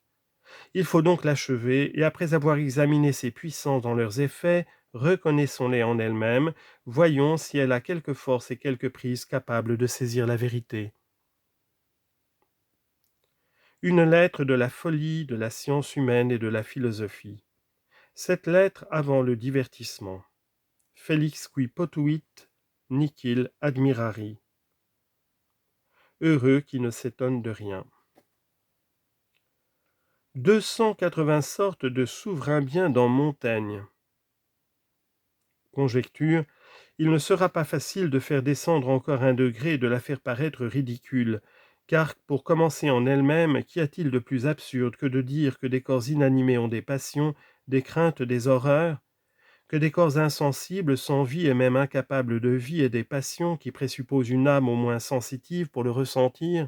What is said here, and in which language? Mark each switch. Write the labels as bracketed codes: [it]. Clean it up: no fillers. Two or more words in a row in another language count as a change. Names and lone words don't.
[fr] Il faut donc l'achever, et après avoir examiné ses puissances dans leurs effets, reconnaissons-les en elle-même, voyons si elle a quelque force et quelque prise capable de saisir la vérité. Une lettre de la folie de la science humaine et de la philosophie. Cette lettre avant le divertissement. [la] Felix qui potuit, nihil admirari. [fr] Heureux qui ne s'étonne de rien. 280 sortes de souverains biens dans Montaigne. Conjecture, il ne sera pas facile de faire descendre encore un degré et de la faire paraître ridicule, car, pour commencer en elle-même, qu'y a-t-il de plus absurde que de dire que des corps inanimés ont des passions, des craintes, des horreurs, que des corps insensibles, sans vie et même incapables de vie et des passions qui présupposent une âme au moins sensitive pour le ressentir?